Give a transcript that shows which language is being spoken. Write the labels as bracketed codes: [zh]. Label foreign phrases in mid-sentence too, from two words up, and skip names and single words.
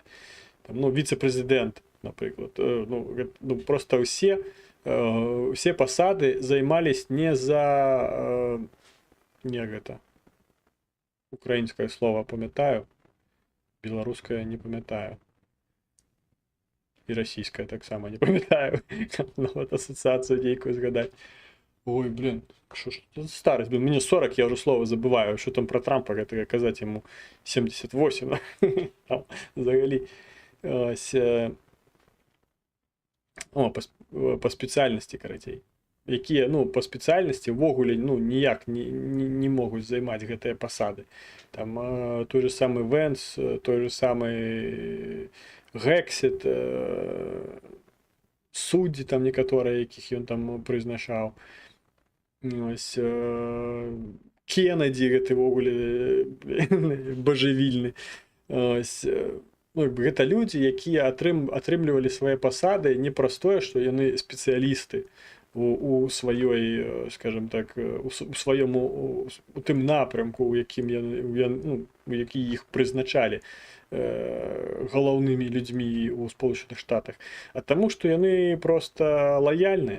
[be] Там, ну, віцэ-прэзідэнт, напрыклад. Ну, проста ўсе пасады займались не за не гэта украінскае слова памятаю, беларускае не памятаю. І расійская таксама не памятаю. Нават асацыяцыю нейкую згадаць. Ой, блин, [uk] що ж, старость, блин, мені 40, я вже слово забываю, що там про Трампа казати йому 78, там, взагалі. Ось, по спеціальності, карацей. Які, ну, по спеціальності вогуле, ну, ніяк не можуть займати гэтыя пасады. [be] Там той же самый Венс, той же самый Гексіт, судді там некаторыя, якіх ён там прызначаў. Ось, Кеннеді гэты вогуле бажавільны. Ось, ну, гэта людзі, якія атрымлівалі свае пасады не праз тое, што яны спецыялісты у сваёй, скажем так, у тым напрямку, у якім у які іх прызначалі галоўнымі людзьмі ў Сполучаных Штатах, а таму, што яны проста лаяльныя.